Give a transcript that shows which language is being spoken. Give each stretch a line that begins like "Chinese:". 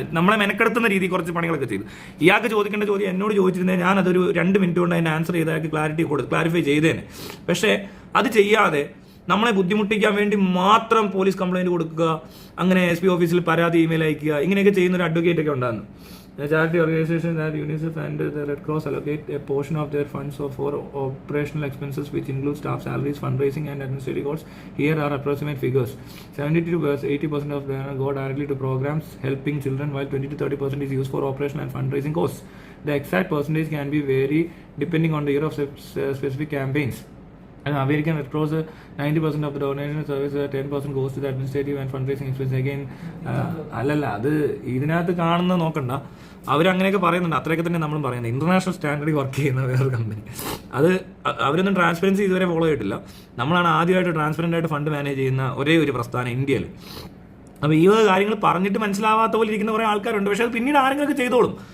Malayalam: നമ്മളെ മെനക്കെടുത്തുന്ന രീതി കുറച്ച് പണികളൊക്കെ ചെയ്തു. ഇയാൾക്ക് ചോദിക്കേണ്ട ചോദ്യം എന്നോട് ചോദിച്ചിരുന്നേ ഞാനതൊരു 2 മിനിറ്റ് കൊണ്ട് അതിൻ്റെ ആൻസർ ചെയ്ത് അയാൾക്ക് ക്ലാരിഫൈ ചെയ്തേനെ. പക്ഷേ അത് ചെയ്യാതെ നമ്മളെ ബുദ്ധിമുട്ടിക്കാൻ വേണ്ടി മാത്രം പോലീസ് കംപ്ലയിൻറ്റ് കൊടുക്കുക, അങ്ങനെ SP ഓഫീസിൽ പരാതി ഇമെയിൽ അയക്കുക, ഇങ്ങനെയൊക്കെ ചെയ്യുന്ന ഒരു അഡ്വക്കേറ്റ് ഒക്കെ ഉണ്ടായിരുന്നു.
English: Charity organization that UNICEF and the Red Cross allocate a portion of their funds for operational expenses, which include staff salaries, fundraising and administrative costs. Here are approximate figures. 70 to 80% of them go directly to programs helping children, while 20 to 30% is used for operational and fundraising costs. The exact percentage can be vary depending on the year of specific campaigns. And American Red Cross, 90% of the donation service, 10% goes to the administrative and fundraising expenses.
Malayalam: Again, അല്ലല്ല, അത് ഇതിനകത്ത് കാണുന്ന നോക്കണ്ട, അവരങ്ങനെയൊക്കെ പറയുന്നുണ്ട്. അത്രയൊക്കെ തന്നെ നമ്മളും പറയുന്നത്. ഇന്റർനാഷണൽ സ്റ്റാൻഡേർഡിൽ വർക്ക് ചെയ്യുന്ന വേറൊരു കമ്പനി, അത് അവരൊന്നും ട്രാൻസ്പെറൻസി ഇതുവരെ ഫോളോ ചെയ്തിട്ടില്ല. നമ്മളാണ് ആദ്യമായിട്ട് ട്രാൻസ്പെറൻ്റ് ആയിട്ട് ഫണ്ട് മാനേജ് ചെയ്യുന്ന ഒരേ ഒരു പ്രസ്ഥാനം ഇന്ത്യയിൽ. അപ്പോൾ ഈ കാര്യങ്ങൾ പറഞ്ഞിട്ട് മനസ്സിലാവാത്ത പോലെ ഇരിക്കുന്ന കുറേ ആൾക്കാരുണ്ട്. പക്ഷേ അത് പിന്നീട് ആരെങ്കിലുമൊക്കെ ചെയ്തോളും.